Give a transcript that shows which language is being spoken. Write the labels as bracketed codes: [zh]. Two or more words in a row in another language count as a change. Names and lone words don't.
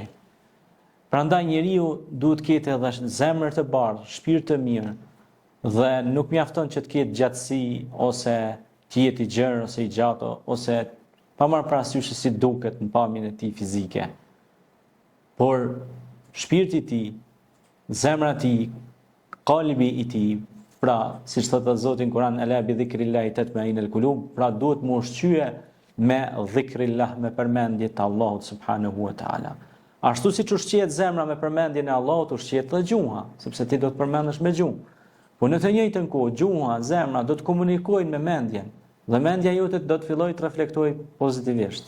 [sq] Prandaj njeriu duhet të ketë edhe zemër të bardhë, shpirt të mirë, dhe nuk mjafton që të ketë gjatësi, ose të jetë i gjerë, ose i gjatë, ose pa marrë parasysh si duket në pamjen e tij fizike. Por shpirti i tij, zemra e tij, qalbi i tij, pra, si që thëtë Zoti në Kur'an, [ar] ألا بذكر الله تطمئن القلوب, [sq] pra duhet më ushqye me dhikrillah, me përmendje të Allahut [ar] سبحانه وتعالى. [sq] Ashtu si që ushqiet zemra me përmendje në Allahut, ushqiet dhe gjuha, sepse ti do të përmendesh me gjuhë. Po në të njëjtën kohë, gjuha, zemra do të komunikojnë me mendjen, dhe mendja jote do të fillojë të reflektojë pozitivisht.